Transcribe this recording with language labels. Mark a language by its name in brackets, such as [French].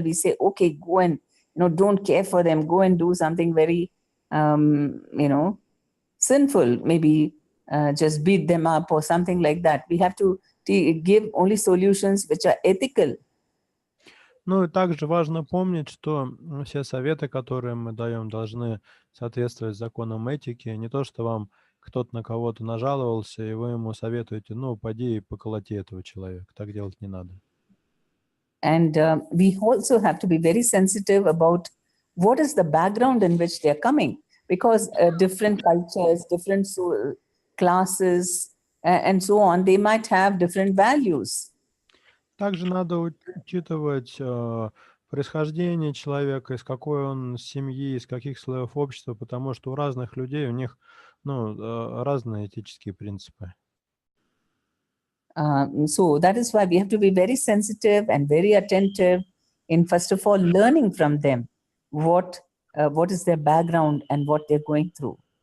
[English] We say, okay, go and, don't care for them. Go and do something very, sinful. Maybe just beat them up or something like that. We have to give only solutions which are ethical. [Russian] Ну и также важно помнить, что все советы, которые мы даем, должны соответствовать законам этики. Не то, что вам кто-то на кого-то нажаловался, и вы ему советуете, пойди и поколоти этого человека. Так делать не надо. [English] And we also have to be very sensitive about what is the background in which they're coming? Because different cultures, different classes, and so on, they might have different values. [Russian] Также надо учитывать происхождение человека, из какой он семьи, из каких слоев общества, потому что у разных людей у них разные этические принципы. [English] So that is why we have to be very sensitive and very attentive in, first of all, learning from them what is their background and what they're going through.